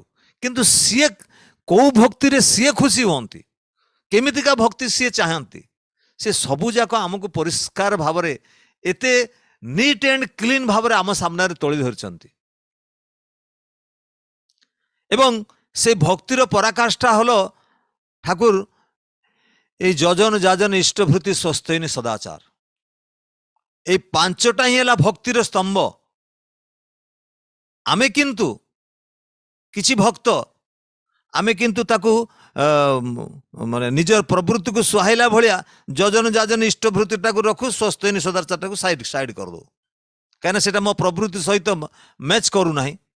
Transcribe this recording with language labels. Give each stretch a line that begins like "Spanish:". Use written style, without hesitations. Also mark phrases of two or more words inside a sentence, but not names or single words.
Odia: କିନ୍ତୁ ସିଏ କୋଉ ଭକ୍ତିରେ ସିଏ ଖୁସି ହୁଅନ୍ତି, କେମିତିକା ଭକ୍ତି ସିଏ ଚାହାନ୍ତି, ସେ ସବୁଯାକ ଆମକୁ ପରିଷ୍କାର ଭାବରେ ଏତେ
English: neat and clean
Odia: ଭାବରେ ଆମ ସାମ୍ନାରେ ତୋଳି ଧରିଛନ୍ତି। ଏବଂ ସେ ଭକ୍ତିର ପରାକାଷ୍ଠା ହଲ ଠାକୁର
Bangla: এই যজন যাজন ইষ্টভূতি স্বস্তিনী সদাচার, এই পাঁচটা
Odia: ହିଁ ହେଲା ଭକ୍ତିର ସ୍ତମ୍ଭ। ଆମେ କିନ୍ତୁ କିଛି ଭକ୍ତ ଆମେ କିନ୍ତୁ ତାକୁ ମାନେ ନିଜର ପ୍ରବୃତ୍ତିକୁ ସୁହାଇଲା ଭଳିଆ ଯଜନ ଯାଜନ ଇଷ୍ଟଭୂତିଟାକୁ ରଖୁ, ସ୍ୱସ୍ତିନୀ ସଦାଚାରଟାକୁ ସାଇଡ୍ କରିଦେଉ, କାହିଁକିନା ସେଟା ମୋ ପ୍ରବୃତ୍ତି ସହିତ ମ୍ୟାଚ୍ କରୁନାହିଁ।